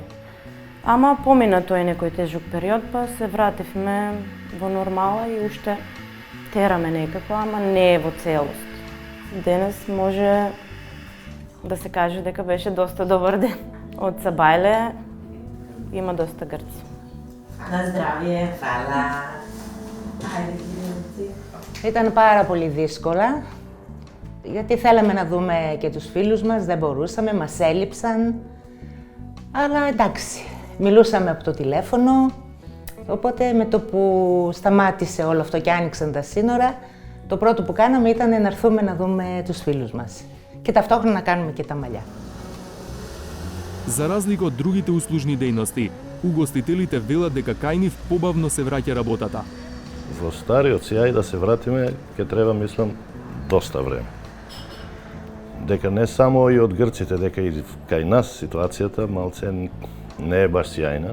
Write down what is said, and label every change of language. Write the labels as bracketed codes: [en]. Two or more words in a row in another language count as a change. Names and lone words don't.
[mk] Ама помина тој некој тежок период, па се вративме во нормала и уште тераме некако, ама не е во целост. Денес може да се каже дека беше доста добар ден. Од Сабајле има доста грци. Να здравие, χαλά. [el] Ήταν πάρα πολύ δύσκολα, γιατί θέλαμε να δούμε και τους φίλους μας, δεν μπορούσαμε, μας έλειψαν. Αλλά εντάξει, μιλούσαμε από το τηλέφωνο, οπότε με το που σταμάτησε όλο αυτό και άνοιξαν τα σύνορα, το πρώτο που κάναμε ήταν να έρθουμε να δούμε τους φίλους μας και ταυτόχρονα να κάνουμε και τα μαλλιά. [mk] За разлика од другите услужни дејности, угостителите велат дека кај нив побавно се враќа работата. Во стариот сјај да се вратиме, ќе треба, мислам, доста време. Дека не само и од грците, дека и кај нас ситуацијата малце не е баш сјајна.